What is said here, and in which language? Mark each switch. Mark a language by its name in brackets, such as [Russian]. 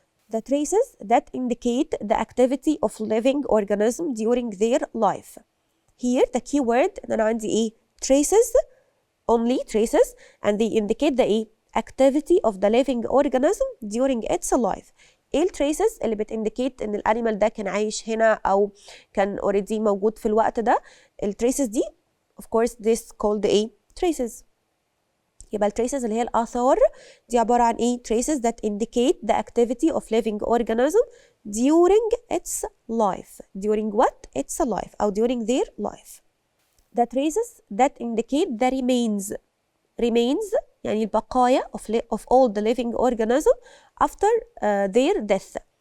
[English] the traces that indicate the activity of living organism during their life. Here the key word [Arabic] إن أنا عندي إيه؟ [English] traces, only traces, and they indicate the إيه؟ activity of the living organism during its life. [Arabic] ايه التريسز اللي بتindicate ان الانيمال ده كان عايش هنا او كان already موجود في الوقت ده؟ التريسز دي [English] of course this called [Arabic] ايه؟ traces. يبقى التريسز اللي هي الآثار دي عبارة عن ايه؟ [English] traces that indicate the activity of living organism during its life. During what? Its life أو during their life. The traces that indicate the remains [Arabic] يعني البقايا [English] of all the living organism after their death.